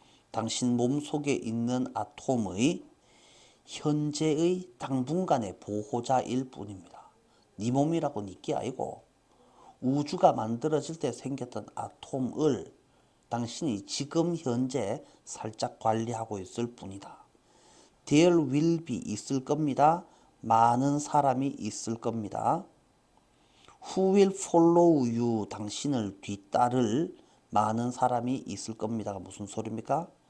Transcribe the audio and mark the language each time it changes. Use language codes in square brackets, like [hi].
[ko] 당신 몸속에 있는 아톰의 현재의 당분간의 보호자일 뿐입니다. 네 몸이라고 니게 아니고 우주가 만들어질 때 생겼던 아톰을 당신이 지금 현재 살짝 관리하고 있을 뿐이다. [en] There will be [ko] 있을 겁니다. 많은 사람이 있을 겁니다. [en] Who will follow you? [ko] 당신을 뒤따를 많은 사람이 있을 겁니다가 무슨 소리입니까?